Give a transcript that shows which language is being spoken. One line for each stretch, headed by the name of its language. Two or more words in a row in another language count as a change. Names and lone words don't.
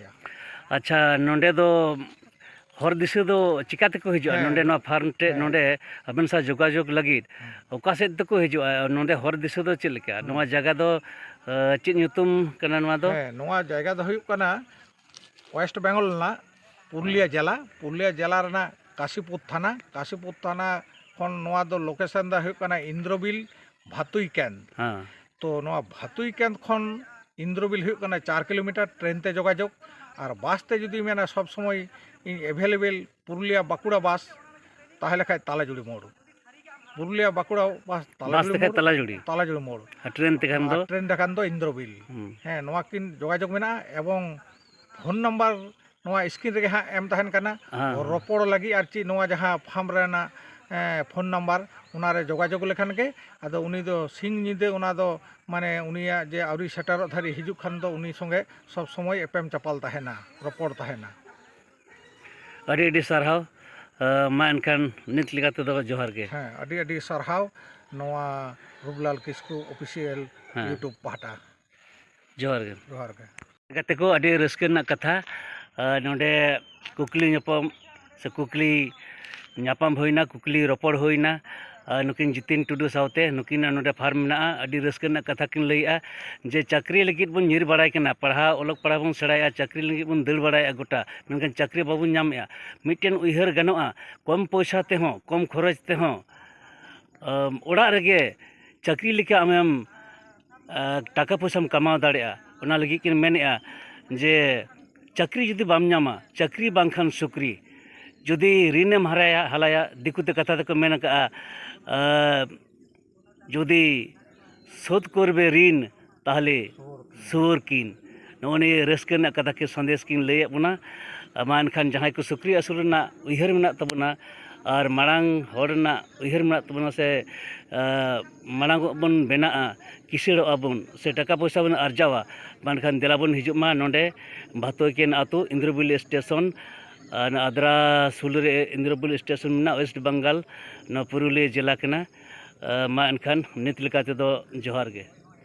Santali: अच्छा नोडे दो हर दिशा दो चिकाते को हिजुआ नोडे नो फार्म टे नोडे अबन सा जोगाजोग लगित ओका सेद तको हिजुआ नोडे हर दिशा दो चिलका नोआ जगह दो चित ᱧᱩᱛᱩᱢ कना नोआ दो नोआ जगह दो हुयुग कना वेस्ट बेंगल ना पुरुलिया जिला रना काशीपुर थाना खन नोआ दो लोकेशन दा हुयुग कना इंद्रबिल भातुई कैंद हां तो नोआ भातुई कैंद खन इंद्रबिल हुयुग कना 4 किलोमीटर ट्रेन ते जोगाजोग और बास ते जुदी मेना
Hindi: सब समय
Santali: एभेलेबल पुरुलिया बाकुड़ा बास ताहले खाय तालाजुड़ी मोड़ पुरुलिया बाकुड़ा बास तालाजुड़ी मोड़ ट्रेन देखान दो इंद्रबिल हाँ नोआ किन जोगाजोग मेना एवं
English: phone number
Santali: नोआ स्क्रीन रे हाँ एम तहन कना रोपड़ लगी आर ची नोआ जहाँ फार्म रेना
English: phone number
Santali: उनारे जोगाजोग लेखान के आदो उनी दो सिंग निदे उना दो माने उनिया जे आवरी सेटर धारी हिजुग खान दो उनी संगे
Hindi: सब समय
Santali: एपेम चपाल तहना रोपड़ तहना अड़ी अड़ी सरहाव मा एनखान नित लिगाते दो जोहार के हाँ अड़ी अड़ी सरहाव नोआ रूपलाल किस्कू ऑफिशियल यूट्यूब पाटा जोहार के जोहार को अड़ी रस्कन कथा नोडे कुकली ᱧᱟᱯᱟᱢ से कुकली ᱧᱟᱯᱟᱢ होइना कुकली रोपड़ होइना नुकिन जितिन टुडू सावते नुकिन नोडे फार्म मेना अड़ी रस्कन कथा किन लईआ जे चाकरी लगित बन निर बाड़ाय कना पढ़ा ओलक पढ़ा बन सेड़ाया चाकरी लगित बन दल बाड़ाया गोटा मेनखान चाकरी बाबुन नामेआ मिटेन उइहर गानोआ कम पैसा ते हो कम खरच ते हो ओड़ा रेगे चाकरी लेके आमेम टाका पैसाम कमाव दाड़ेआ ओना लगित किन मेनेआ जे चाकरी जुदी बाम नामा चाकरी बांखान सुक्री जुदी ऋणेम हलाया दिकुते कथा तक मेन का जुदी शोध करबे ऋण ताहले सुर किन नोने रस्कन कथा के संदेश किन लय बना मान खान जहां को सुक्री असुरना उइहर मेना तबना और मांग हरना उइहर मेना तबना से मांग बन बेना किसड़ आबन से टाका पैसा बन अर्जावा मानखान देलाबन हिजुमा नोडे भातोकेन आतु इंद्रबिल स्टेशन आद्रा सुलरे इंद्रबिल स्टेशन में वेस्ट बंगाल न पुरुलिया जिला केना मा एनखान नित लेकाते दो जोहार के।